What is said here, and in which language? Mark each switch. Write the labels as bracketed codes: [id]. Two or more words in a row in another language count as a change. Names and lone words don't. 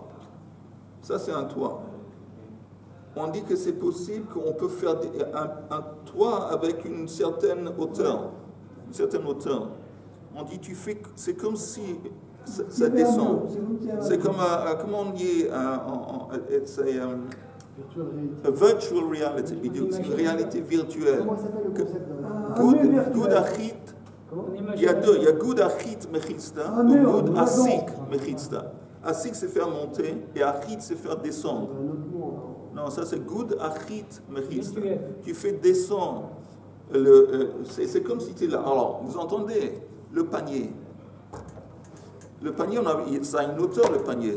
[fr] Ça c'est un toit. On dit que c'est possible qu'on peut faire un toit avec une certaine hauteur. Une certaine hauteur. On dit, c'est comme si ça descend. C'est comme, comment on dit, [en] it's a virtual reality, [fr] une réalité virtuelle. Comment s'appelle le concept? Good achit, il y a deux, il y a good achit mechitsta ou good asik mechitsta. Asik c'est faire monter et achit c'est faire descendre. Non, ça c'est good achit mechitsta. Tu fais descendre. C'est comme si tu es là. Alors, vous entendez le panier. Le panier, ça a une hauteur, le panier.